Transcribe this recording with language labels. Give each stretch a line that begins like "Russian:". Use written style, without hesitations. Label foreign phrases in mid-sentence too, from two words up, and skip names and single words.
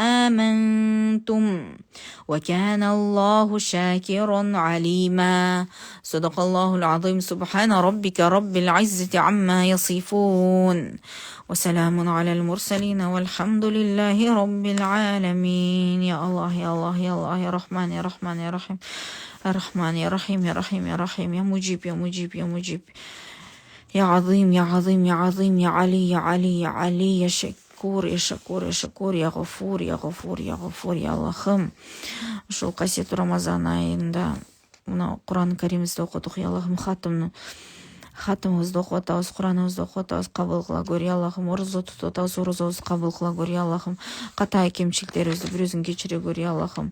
Arabic: وآمنتم وكان الله شاكرا عليما صدق الله العظيم سبحان ربك رب العزة عما يصفون وسلام على المرسلين والحمد لله رب العالمين يا الله يا الله يا الله يا رحمن يا رحمن يا رحيم يا رحمن يا رحيم يا رحيم يا رحيم يا مجيب يا مجيب يا مجيب يا عظيم يا عظيم يا عظيم يا علي يا علي يا علي يا شكور يا شكور يا شكور يا غفور يا غفور يا غفور يا
Kyrgyz: Аллахым ушул касиеттүү Рамазан айында мына Куран Каримибизди окудук я Аллахым хатымыбызды окуп атабыз, Кураныбызды окуп атабыз, кабыл кыла көр я Аллахым, орозо тутуп атабыз, орозобузду кабыл кыла көр я Аллахым, ката кемчиликтерибизди бир өзүң кечире көр я Аллахым.